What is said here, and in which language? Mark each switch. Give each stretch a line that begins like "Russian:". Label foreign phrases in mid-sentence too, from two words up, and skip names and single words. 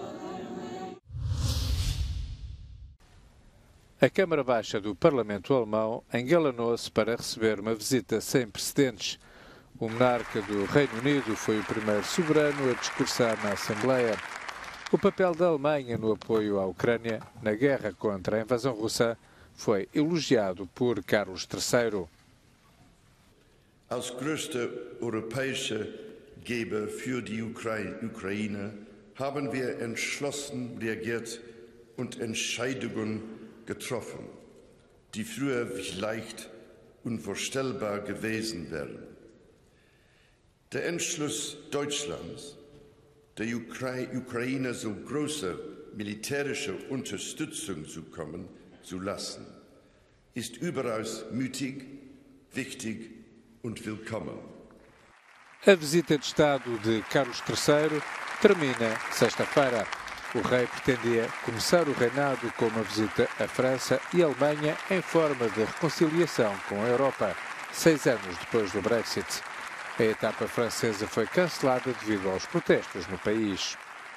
Portuguese: A Câmara Baixa do Parlamento Alemão engalanou-se para receber uma visita sem precedentes. O monarca do Reino Unido foi o primeiro soberano a discursar na Assembleia. O papel da Alemanha no apoio à Ucrânia na guerra contra a invasão russa foi elogiado por Carlos III.
German: Als größter europäischer Geber für die Ukraine haben wir entschlossen reagiert und Entscheidungen getroffen, die früher vielleicht unvorstellbar gewesen wären. Der Entschluss Deutschlands, der Ukraine so große militärische Unterstützung zukommen zu lassen, ist überaus mutig, wichtig und willkommen.
Portuguese: A visita de Estado de Carlos III termina sexta-feira. O rei pretendia começar o reinado com uma visita à França e à Alemanha em forma de reconciliação com a Europa, 6 anos depois do Brexit. A etapa francesa foi cancelada devido aos protestos no país.